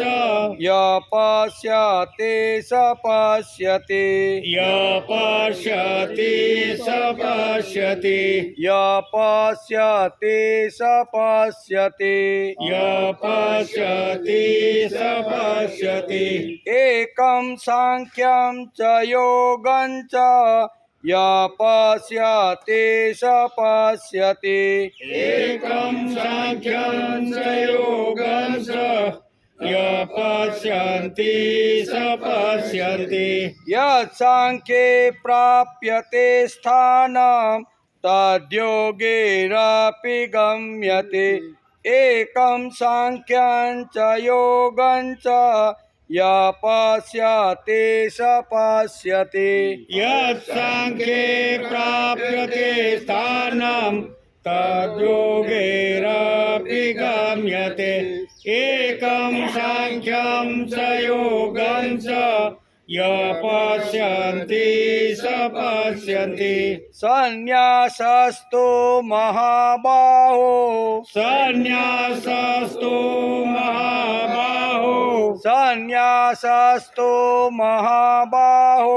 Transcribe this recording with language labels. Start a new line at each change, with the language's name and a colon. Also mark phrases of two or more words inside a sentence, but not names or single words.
Sanskrit: યપશ્યતે સપશ્યતે. यपश्यति स पश्यति યપશ્યતે સપશ્યતે. यपश्यति स पश्यति એકમ સાંખ્યં ચ યોગં ચ યપશ્યતે સપશ્યતે. एकं साङ्ख्यं च योगं च यपश्यन्ति स पश्यन्ति યત્સાંખ્યે પ્રાપ્યતે સ્થાનમ તદ્યોગેરપી ગમ્યતે. એકમ સાંખ્યં ચ યોગં ચ યપશ્યતે સપશ્યતે. यत्साङ्ख्ये प्राप्यते स्थानं तद्योगेरपि गम्यते एकं साङ्ख्यं च योगं च ય પશ્યન્તિ સ પશ્યન્તિ સંન્યાસસ્તુ મહાબાહો સંન્યાસસ્તુ મહાબાહો સંન્યાસસ્તુ મહાબાહો